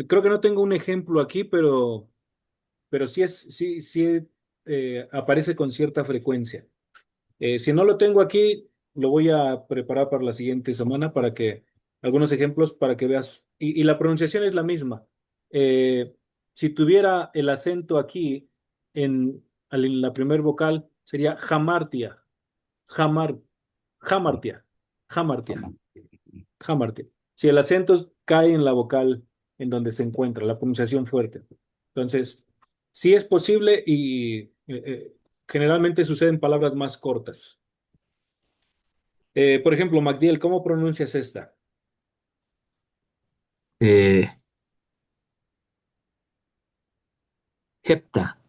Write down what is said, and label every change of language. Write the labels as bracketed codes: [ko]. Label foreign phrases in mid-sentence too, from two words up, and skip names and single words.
[es] Creo que no tengo un ejemplo aquí, pero sí aparece con cierta frecuencia. Si no lo tengo aquí, lo voy a preparar para la siguiente semana para que algunos ejemplos para que veas. Y la pronunciación es la misma. Si tuviera el acento aquí en la primer vocal, sería jamartia, jamar, jamartia, jamartia, jamartia. Si el acento cae en la vocal en donde se encuentra, la pronunciación fuerte. Entonces, sí es posible y generalmente suceden palabras más cortas. Por ejemplo, MacDiel, ¿cómo pronuncias esta? Eh, hepta.